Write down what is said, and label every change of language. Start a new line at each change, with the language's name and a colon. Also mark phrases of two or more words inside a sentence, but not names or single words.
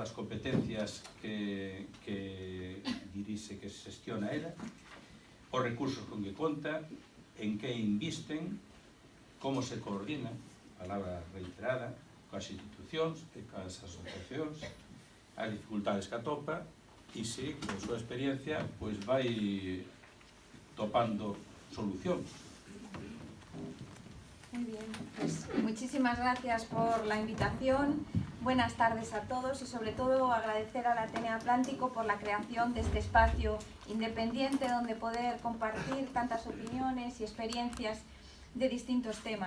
Galician: das competencias que dirixe, que xestiona ela, os recursos con que conta, en que invisten, como se coordina, palabra reiterada, coas institucións e coas asociacións, as dificultades que atopa, e se, con súa experiencia, pois vai topando solucións.
Spanish: Muy bien, pues muchísimas gracias por la invitación. Buenas tardes a todos y sobre todo agradecer al Ateneo Atlántico por la creación de este espacio independiente donde poder compartir tantas opiniones y experiencias de distintos temas.